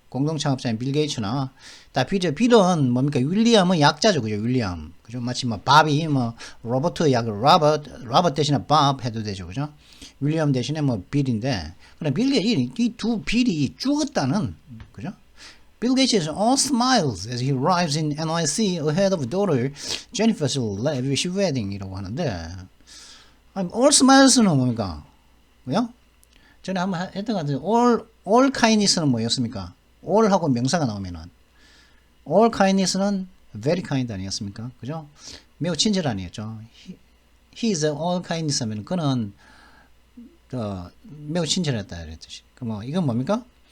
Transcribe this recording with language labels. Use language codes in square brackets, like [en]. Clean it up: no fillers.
[ko] 공동 창업자인 빌 게이츠나 다 빌이죠. 빌은 뭡니까? 윌리엄은 약자죠. 그죠? 윌리엄. 그죠? 마치 밥이 로버트 약 로버트 대신에 밥 해도 되죠. 그죠? 윌리엄 대신에 빌인데, 그럼 빌 게이츠 이 두 빌이 죽었다는, 그죠? [en] Bill Gates is all smiles as he arrives in NYC ahead of daughter Jennifer's lavish wedding이라고 [ko] 하는데, [en] all smiles는 뭡니까? [ko] 그죠? 전에 한번 했던 것 같은데, all kindness는 뭐였습니까? all하고 명사가 나오면은, all kindness는 very kind 아니었습니까? 그죠? 매우 친절 아니었죠? [en] He is all kindness [ko] 하면 그는 매우 친절했다 이런 뜻이. 이건 뭡니까?